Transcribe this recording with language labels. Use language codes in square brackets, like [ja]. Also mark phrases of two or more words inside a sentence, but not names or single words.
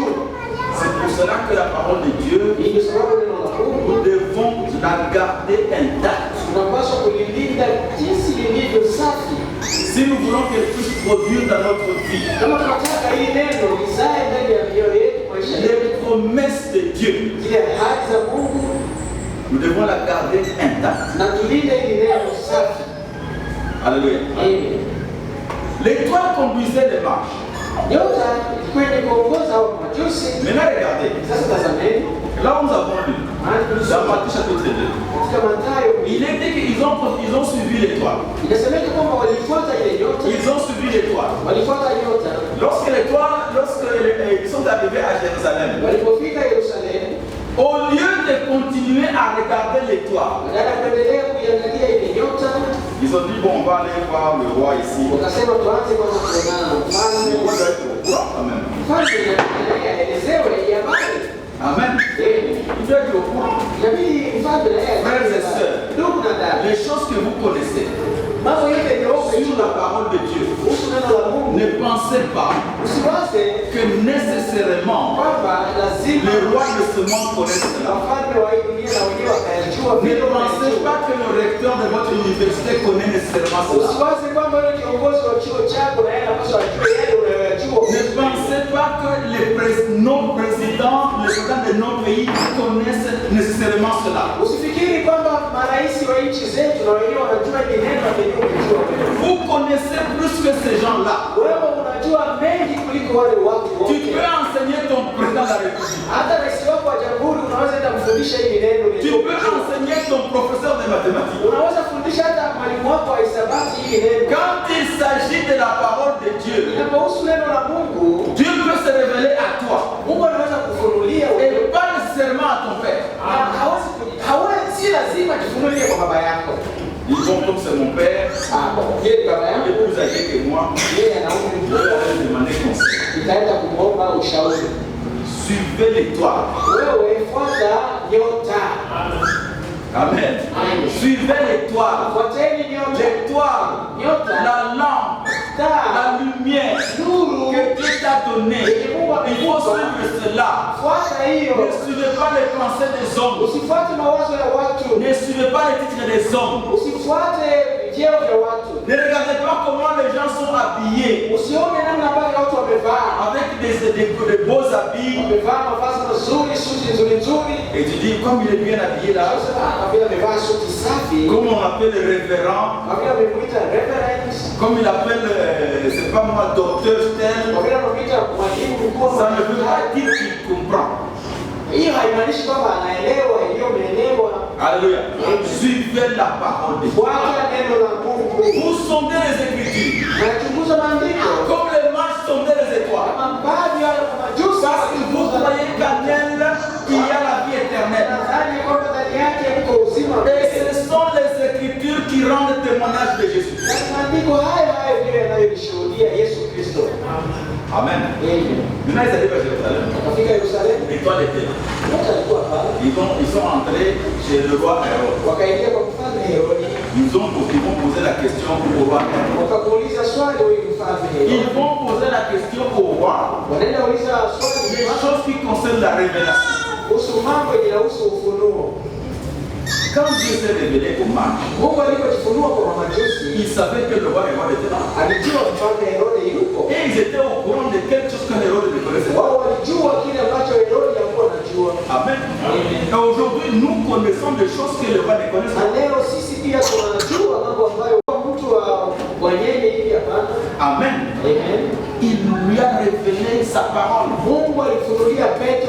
[fr] C'est pour cela que la parole de Dieu, [sw] Ndio sababu neno la Mungu [fr] nous devons la garder intacte. [sw] tunapaswa kulilinda jinsi lilivyo safi. [fr] Si nous voulons qu'elle puisse produire dans notre vie [sw] Kama tunataka hili neno lizae ndani ya mioyo yetu, maisha yetu, [fr] les promesses de Dieu, [sw] zile ahadi za Mungu, [fr] nous devons la garder intacte. [sw] na tulinde hili neno safi. [fr] Alléluia. Amen. L'étoile conduisait les marches. [sw] Nyota ilikuwa inaongoza hao majusi. [fr] Maintenant regardez, [sw] Sasa tazameni, [fr] là où nous avons lu, dans Matthieu chapitre 2, [sw] katika Mathayo [fr] il est dit qu'ils ont suivi l'étoile. [sw] inasemeka kwamba walifuata ile nyota, [fr] Ils ont suivi l'étoile. [sw] walifuata nyota. [fr] Lorsqu'ils sont arrivés à Jérusalem, [sw] Walipofika Yerusalemu, [fr] au lieu de continuer à regarder l'étoile, [sw] badala ya kuendelea kuiangalia ile nyota, [fr] ils ont dit, bon, on va aller voir le roi ici. [sw] wakasema tuanze kwanza kuonana na [fr] Le [sw] mfalme. [fr] roi doit être au courant quand même. [sw] Mfalme naye aelezewe hii habari. [fr] Amen. Il doit être au courant. [sw] Inabidi mfalme naye [fr] Frères et sœurs, [sw] ndugu na dada, [fr] les choses que vous connaissez [sw] mambo yote yaliyopo [fr] sur la parole de Dieu, [sw] kuhusu neno la Mungu, [fr] ne pensez pas [sw] usiwaze [fr] que nécessairement [sw] kwamba lazima [fr] les rois de ce monde connaissent cela. [sw] wafalme wa hii dunia na wenyewe wakayajua [fr] Ne [sw] vile [fr] pensez [sw] wanajua. [fr] pas que le recteur de votre université connaît nécessairement cela. [sw] Usiwaze kwamba yule kiongozi wa chuo chako na yeye anapaswa ajue yale unayoyajua. [fr] Ne pensez pas que nos présidents, les présidents de nos pays connaissent nécessairement cela. [sw] Usifikiri kwamba marais wa nchi zetu na wenyewe wanajua ni neno lenyewe unajua wewe. [fr] Vous connaissez plus que ces gens-là. [sw] Wewe unajua mengi kuliko wale watu [fr] Tu [sw] wote. [fr] peux enseigner ton président de la République. [sw] Hata rais wako wa jamhuri unaweza enda kufundisha hili neno [fr] Tu [sw] lenyewe. [fr] peux enseigner ton professeur de mathématiques. [sw] Unaweza kufundisha hata mwalimu wako wa hisabati hili neno. [fr] Quand il s'agit de la parole de Dieu, [sw] Inapohusu neno la Mungu, [fr] Dieu peut se révéler à toi [sw] Mungu anaweza kufunulia wewe. [fr] et pas nécessairement à ton père. [sw] Hawezi, si lazima jifunulie kwa baba yako. [fr] Ils vont comme c'est mon père, [sw] Je baba [fr] il [sw] yangu [fr] est plus âgé que moi, [sw] yeye ana umri [fr] je vais [sw] mkubwa, [fr] aller demander conseil. [sw] nitaenda kumwomba ushauri. [fr] Suivez l'étoile. [sw] Wewe fuata nyota. [fr] Amen. [sw] Amen. [fr] Suivez l'étoile. [sw] Fuateni nyota. [fr] L'étoile, [sw] Nyota. [fr] la lampe, [sw] Taa. [fr] la lumière [sw] Nuru. [fr] que Dieu t'a donnée. Il faut suivre cela. [sw] Fuata hiyo. [fr] Ne suivez pas les pensées des hommes. [sw] Usifuate mawazo ya watu. [fr] Ne suivez pas les titres des hommes. [sw] Usifuate vyeo vya watu. [fr] Ne regardez pas comment les gens sont habillés [sw] Usione namna ambavyo watu wamevaa. [fr] avec des beaux habits. [sw] Wamevaa mavazi mazuri, suti nzuri nzuri. [fr] Et tu dis, comme il est bien habillé là, [sw] Kwa vile amevaa suti safi, [fr] comme on appelle le révérend, [sw] kwa vile amemuita reverend, [fr] comme il appelle, c'est pas moi, docteur tel, [sw] kwa vile amemuita mwalimu mkuu, [fr] ça ne veut pas dire qu'il comprend. [sw] hiyo haimaanishi kwamba anaelewa iliyomeelewa. [fr] Alléluia. Suivez la parole de Dieu. [sw] Fuata neno la Mungu. [fr] Vous sondez les Écritures. [sw] Nachunguza maandiko [fr] Comme les mages sondaient les étoiles. [sw] kama baadhi ya majusi, [fr] Parce que vous croyez qu'en elle, il y a la vie éternelle. [sw] nadhani kwamba ndani yake mko uzima. [fr] Et ce sont les Écritures qui rendent témoignage de Jésus. [sw] Na maandiko hayo hayo ndiyo yanayolishuhudia Yesu Kristo. [fr] Amen. [sw] Amen. [fr] Maintenant, ils arrivent à Jérusalem. [sw] Akafika Yerusalemu, [fr] L'étoile était là. [sw] nyota alikuwa pale. [fr] Ils sont entrés chez le roi Hérode. [sw] Wakaingia kwa mfalme Herodi, [fr] Ils vont poser la question au roi Hérode. [sw] wakamuuliza swali huyu mfalme Herodi. [fr] Ils vont poser la question au roi [sw] Wanaenda uliza swali [fr] des choses qui concernent la révélation. [sw] kuhusu mambo yanayohusu ufunuo. [fr] Quand Dieu s'est révélé aux mages, [sw] Mungu alipojifunua kwa mamajusi, [fr] ils savaient que le roi Hérode était là. [sw] alijua mfalme Herodi yuko. [fr] Et ils étaient au courant de quelque chose que Hérode ne connaissait pas. [sw] Wao walijua kile ambacho Herodi hakuwa anajua. Amen. [fr] Et aujourd'hui, nous connaissons des choses que le roi ne connaît [sw] Na [fr] pas. [sw] leo sisi pia tunajua mambo ambayo mtu wa nyenye hivi hapana. Amen. Amen. [fr] Il lui a révélé sa parole. [sw] Mungu alifunulia Petro